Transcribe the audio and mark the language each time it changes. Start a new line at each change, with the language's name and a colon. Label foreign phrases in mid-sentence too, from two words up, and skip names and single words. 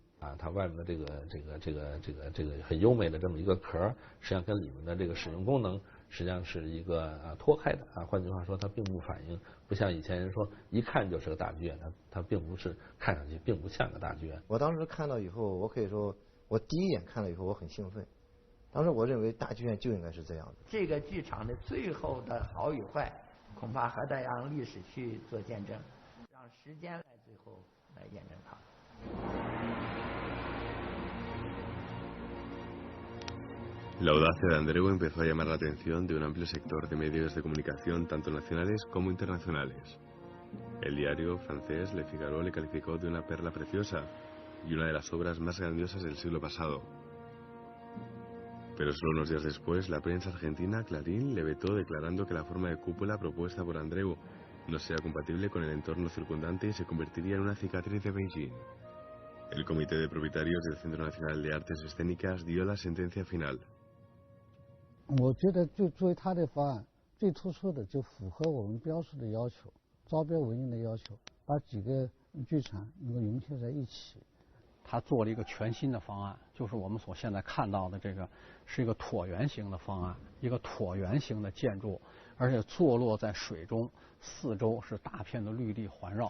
Chinese: 它外面的这个很优美的这么一个壳，实际上跟里面的这个使用功能实际上是一个脱开的换句话说，它并不反映，不像以前人说一看就是个大剧院，它并不是看上去并不像个大剧院。我当时看到以后，我可以说，我第一眼看了以后我很兴奋。当时我认为大剧院就应该是这样的。这个剧场的最后的好与坏，恐怕还得让历史去做见证，让时间来最后来验证它。
Spanish: La audacia de Andreu empezó a llamar la atención de un amplio sector de medios de comunicación, tanto nacionales como internacionales. El diario francés Le Figaro le calificó de una perla preciosa y una de las obras más grandiosas del siglo pasado. Pero solo unos días después, la prensa argentina, Clarín, le vetó declarando que la forma de cúpula propuesta por Andreu no sería compatible con el entorno circundante y se convertiría en una cicatriz de Beijing. El comité de propietarios del Centro Nacional de Artes Escénicas dio la sentencia final.
Chinese: 我觉得就作为他的方案最突出的，就符合我们标示的要求，招标文件的要求，把几个剧场能够融合在一起。他做了一个全新的方案，就是我们所现在看到的这个是一个椭圆形的方案，一个椭圆形的建筑，而且坐落在水中，四周是大片的绿地环绕。